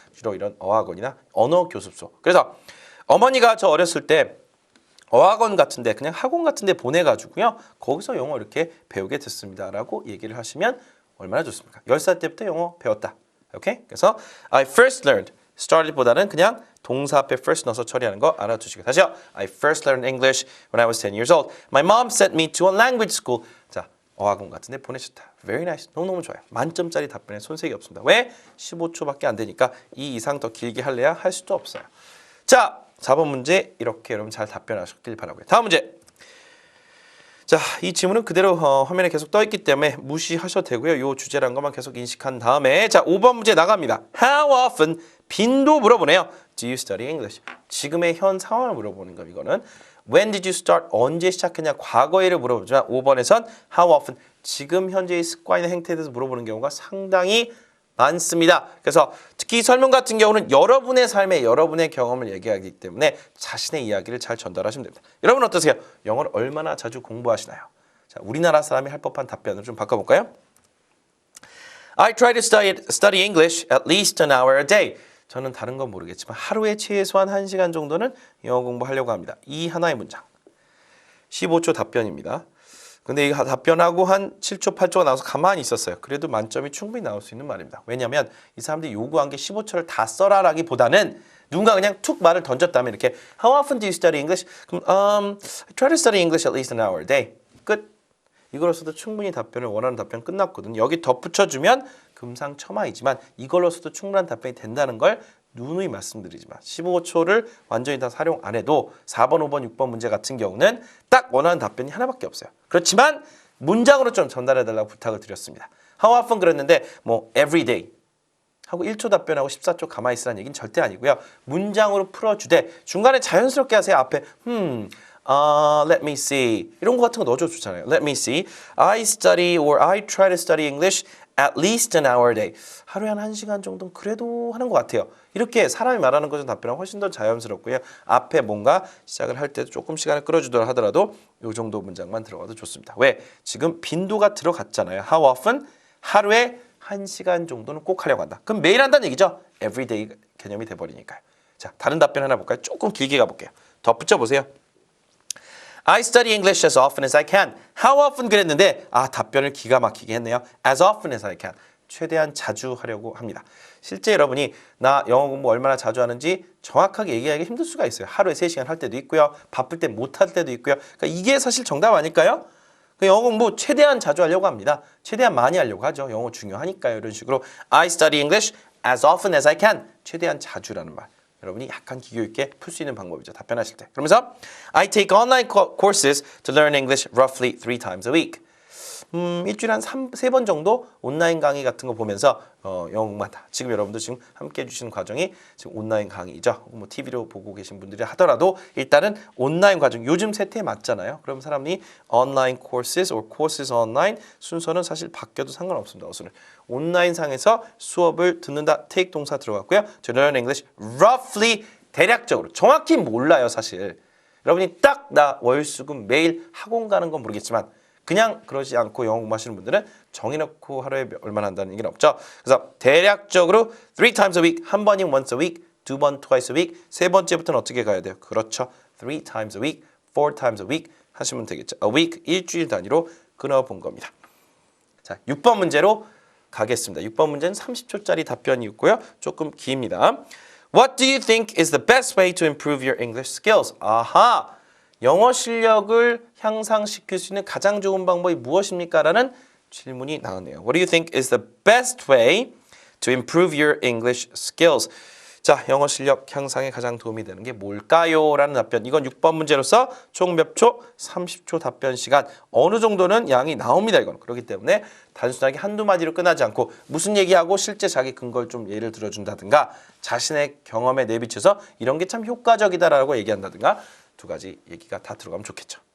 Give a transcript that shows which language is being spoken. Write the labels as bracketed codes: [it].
[ko] 주로 이런 어학원이나 언어 교습소. 그래서 어머니가 저 어렸을 때 어학원 같은데 그냥 학원 같은데 보내가지고요. 거기서 영어 이렇게 배우게 됐습니다라고 얘기를 하시면 얼마나 좋습니까? 10살 때부터 영어 배웠다. 오케이? 그래서 [en] I first learned started [ko] 보다는 그냥 동사 앞에 first 넣어서 처리하는 거 알아두시고 다시요. [en] I first learned English when I was 10 years old. My mom sent me to a language school. [ko] 자, 어학원 같은데 보내셨다. [en] Very nice. [ko] 너무너무 좋아요. 만점짜리 답변에 손색이 없습니다. 왜? 15초밖에 안 되니까 이 이상 더 길게 할래야 할 수도 없어요. 자, 4번 문제 이렇게 여러분 잘 답변하셨길 바라고요. 다음 문제. 자, 이 지문은 그대로 화면에 계속 떠 있기 때문에 무시하셔도 되고요. 이 주제란 것만 계속 인식한 다음에 자, 5번 문제 나갑니다. [en] How often [ko] 빈도 물어보네요. [en] Do you study English? [ko] 지금의 현 상황을 물어보는 거 이거는. [en] When did you start? [ko] 언제 시작했냐? 과거에를 물어보지만 5번에선 [en] How often? [ko] 지금 현재의 습관이나 행태에 대해서 물어보는 경우가 상당히 많습니다. 그래서 특히 설문 같은 경우는 여러분의 삶에 여러분의 경험을 얘기하기 때문에 자신의 이야기를 잘 전달하시면 됩니다. 여러분 어떠세요? 영어를 얼마나 자주 공부하시나요? 자, 우리나라 사람이 할 법한 답변을 좀 바꿔볼까요? [en] I try to study English at least an hour a day. [ko] 저는 다른 건 모르겠지만 하루에 최소한 1시간 정도는 영어 공부하려고 합니다. 이 하나의 문장. 15초 답변입니다. 근데 이 답변하고 한 7초, 8초가 나와서 가만히 있었어요. 그래도 만점이 충분히 나올 수 있는 말입니다. 왜냐하면 이 사람들이 요구한 게 15초를 다 써라라기보다는 누군가 그냥 툭 말을 던졌다면 이렇게 [en] How often do you study English? [ko] 그럼 [en] I try to study English at least an hour a day. [ko] 끝. 이걸로서도 충분히 답변을 원하는 답변 끝났거든요. 여기 덧붙여주면 금상첨화이지만 이걸로서도 충분한 답변이 된다는 걸 누누이 말씀드리지만 15초를 완전히 다 활용 안 해도 4번, 5번, 6번 문제 같은 경우는 딱 원하는 답변이 하나밖에 없어요. 그렇지만 문장으로 좀 전달해달라고 부탁을 드렸습니다. [en] How often [ko] 그랬는데 뭐 every day 하고 1초 답변하고 14초 가만히 있으라는 얘기는 절대 아니고요. 문장으로 풀어주되 중간에 자연스럽게 하세요. 앞에 [en] let me see [ko] 이런 거 같은 거 넣어줘도 좋잖아요. [en] Let me see. I study or I try to study English at least an hour a day. [ko] 하루에 한 1시간 정도는 그래도 하는 것 같아요. 이렇게 사람이 말하는 것은 답변은 훨씬 더 자연스럽고요. 앞에 뭔가 시작을 할 때도 조금 시간을 끌어주더라 하더라도 이 정도 문장만 들어가도 좋습니다. 왜? 지금 빈도가 들어갔잖아요. [en] How often? [ko] 하루에 1시간 정도는 꼭 하려고 한다. 그럼 매일 한다는 얘기죠. Everyday 개념이 돼버리니까요. 자, 다른 답변 하나 볼까요? 조금 길게 가볼게요. 덧붙여 보세요. [en] I study English as often as I can. How often [ko] 그랬는데 답변을 기가 막히게 했네요. [en] As often as I can. [ko] 최대한 자주 하려고 합니다. 실제 여러분이 나 영어 공부 얼마나 자주 하는지 정확하게 얘기하기 힘들 수가 있어요. 하루에 3시간 할 때도 있고요. 바쁠 때 못 할 때도 있고요. 그러니까 이게 사실 정답 아닐까요? 영어 공부 최대한 자주 하려고 합니다. 최대한 많이 하려고 하죠. 영어 중요하니까요. 이런 식으로 I study English as often as I can. 최대한 자주라는 말. 여러분이 약간 기교 있게 풀 수 있는 방법이죠. 답변하실 때. 그러면서 [en] I take online courses to learn English roughly 3 times a week. [ko] 일주일에 한 3번 정도 온라인 강의 같은 거 보면서 영어 공부한다. 지금 여러분들 지금 함께 해주시는 과정이 지금 온라인 강의이죠. 뭐 TV로 보고 계신 분들이 하더라도 일단은 온라인 과정, 요즘 세태에 맞잖아요. 그럼 사람이 [en] online courses or courses online [ko] 순서는 사실 바뀌어도 상관없습니다. 어서는 온라인 상에서 수업을 듣는다. take 동사 들어갔고요. [en] To learn English roughly [ko] 대략적으로 정확히 몰라요 사실. 여러분이 딱 나 월수금 매일 학원 가는 건 모르겠지만 그냥 그러지 않고 영어 공부하시는 분들은 정해놓고 하루에 얼마나 한다는 얘기는 없죠. 그래서 대략적으로 [en] 3 times a week, [ko] 한 번이면 [en] once a week, [ko] 2번 [en] twice a week, [ko] 세 번째부터는 어떻게 가야 돼요? 그렇죠. [en] 3 times a week, 4 times a week [ko] 하시면 되겠죠. A week, 일주일 단위로 끊어본 겁니다. 자, 6번 문제로 가겠습니다. 6번 문제는 30초짜리 답변이 있고요. 조금 깁니다. [en] What do you think is the best way to improve your English skills? [ko] 아하! 영어 실력을 향상시킬 수 있는 가장 좋은 방법이 무엇입니까? 라는 질문이 나오네요. [en] What do you think is the best way to improve your English skills? [ko] 자, 영어 실력 향상에 가장 도움이 되는 게 뭘까요? 라는 답변. 이건 6번 문제로서 총 몇 초? 30초 답변 시간. 어느 정도는 양이 나옵니다. 이건. 그렇기 때문에 단순하게 한두 마디로 끝나지 않고 무슨 얘기하고 실제 자기 근거를 좀 예를 들어준다든가 자신의 경험에 내비쳐서 이런 게 참 효과적이다라고 얘기한다든가 두 가지 얘기가 다 들어가면 좋겠죠.